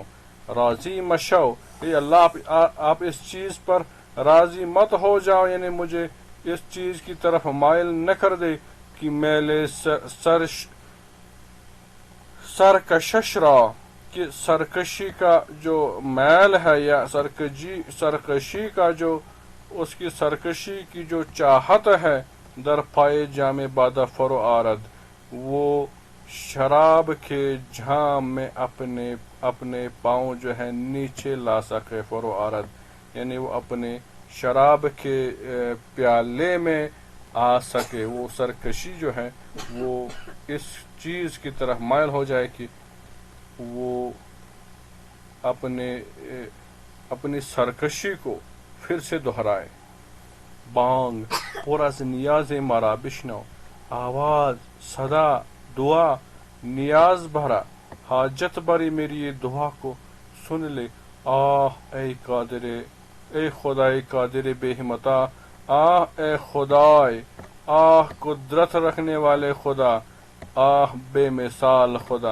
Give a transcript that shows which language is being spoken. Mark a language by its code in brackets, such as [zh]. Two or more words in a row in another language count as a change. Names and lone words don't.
[fa] راضی مشو، [ur] اے اللہ آپ اس چیز پر راضی مت ہو جاؤ، یعنی مجھے اس چیز کی طرف مائل نہ کر دے کہ میلے [fa] سرکشش را، [ur] کہ سرکشی کا جو میل ہے، یا سرکشی کا جو اس کی سرکشی کی جو چاہت ہے، [fa] در پائے جام بادہ فرو آرد، [ur] وہ شراب کے جام میں اپنے پاؤں جو ہے نیچے لا سکے. [fa] فرو آرد [ur] یعنی وہ اپنے شراب کے پیالے میں آ سکے. وہ سرکشی جو ہے وہ اس چیز کی طرف مائل ہو جائے کہ وہ اپنی سرکشی کو پھر سے دہرائے. [fa] بانگ پر از نیاز مرا بشنو، [ur] آواز، صدا، دعا، نیاز بھرا، حاجت بری میری یہ دعا کو سن لے. آہ اے قادر، اے خدائے قادر بے ہمتا، آہ اے خدائے، آہ قدرت رکھنے والے خدا، آہ بے مثال خدا.